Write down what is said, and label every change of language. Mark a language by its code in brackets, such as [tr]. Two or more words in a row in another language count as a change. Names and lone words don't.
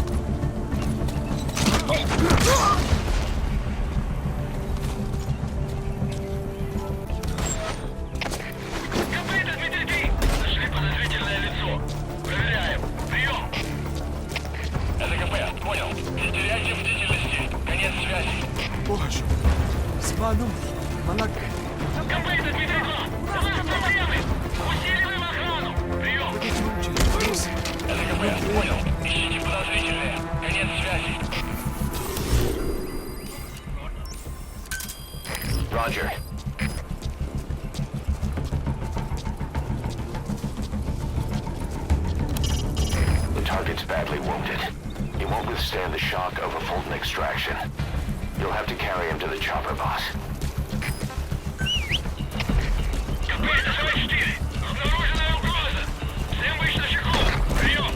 [ru] КП, это Дмитрий 3. Нашли подозрительное лицо. Проверяем. Прием. Это КП, понял. Не теряйте бдительности. Конец связи. Pohashum. Zmanum malagde. КП, это Дмитрий 2. У нас проблемы. Усиливаем охрану. Прием. Это КП, понял. Ищите подозрительные. Конец связи. [en] Roger. The target's badly wounded. He won't withstand the shock of a Fulton extraction. You'll have to carry him to the chopper, boss. [ru] КП, это 44. Обнаружена угроза. Всем быть начеку. Прием.